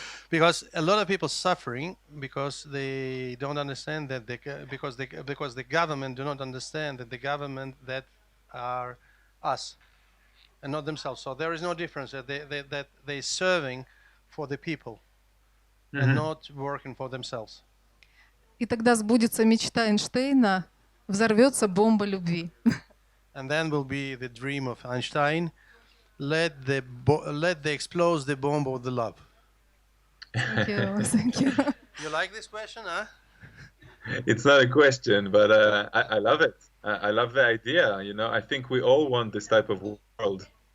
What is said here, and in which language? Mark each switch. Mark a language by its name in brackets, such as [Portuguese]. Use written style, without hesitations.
[English] Because a lot of people suffering because they don't understand that because the government do not understand that the government that are us and not themselves. So there is no difference that they serving for the people and not working for themselves. [Russian] И тогда сбудется мечта Эйнштейна, взорвется бомба любви. [English] And then will be the dream of Einstein. Let the explode the bomb of the love. Thank you. Thank you. You like this question, huh? It's not a question, but I love it. I love the idea. You know, I think we all want this type of world.